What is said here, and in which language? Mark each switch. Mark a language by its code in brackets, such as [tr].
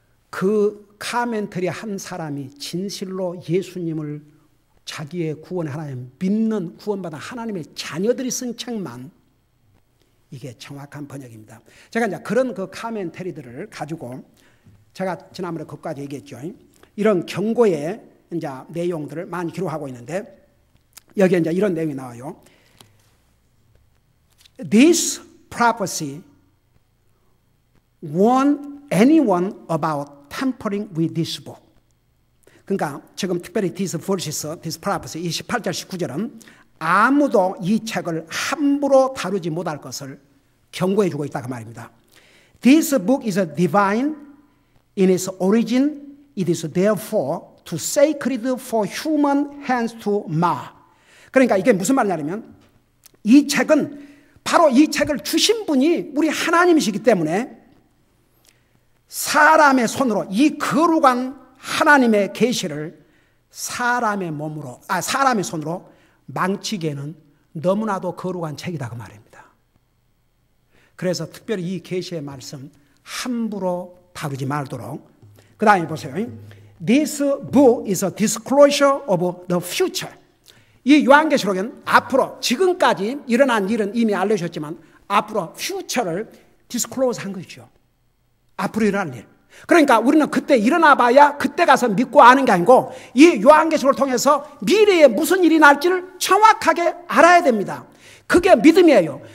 [ko] 그 카멘트리 한 사람이 진실로 예수님을 자기의 구원의 하나님 믿는 구원받은 하나님의 자녀들이 쓴 책만 이게 정확한 번역입니다. 제가 이제 그런 그 카멘터리들을 가지고 제가 지난번에 그것까지 얘기했죠. 이런 경고의 이제 내용들을 많이 기록하고 있는데 여기에 이제 이런 내용이 나와요. [en] This prophecy warned anyone about tampering with this book. [ko] 그러니까 지금 특별히 [en] this verses, this prophecy [ko] 18절 19절은 아무도 이 책을 함부로 다루지 못할 것을 경고해 주고 있다 그 말입니다. [en] This book is divine in its origin. It is therefore too sacred for human hands to mar. [ko] 그러니까 이게 무슨 말이냐면 이 책은 바로 이 책을 주신 분이 우리 하나님이시기 때문에 사람의 손으로 이 거룩한 하나님의 계시를 사람의 손으로 망치기에는 너무나도 거룩한 책이다 그 말입니다. 그래서 특별히 이 계시의 말씀 함부로 다루지 말도록. 그 다음에 보세요. [en] This book is a disclosure of the future. [ko] 이 요한계시록은 앞으로 지금까지 일어난 일은 이미 알려주셨지만 앞으로 future를 disclose 한 것이죠. 앞으로 일어날 일. 그러니까 우리는 그때 일어나 봐야 그때 가서 믿고 아는 게 아니고 이 요한계시록을 통해서 미래에 무슨 일이 날지를 정확하게 알아야 됩니다. 그게 믿음이에요.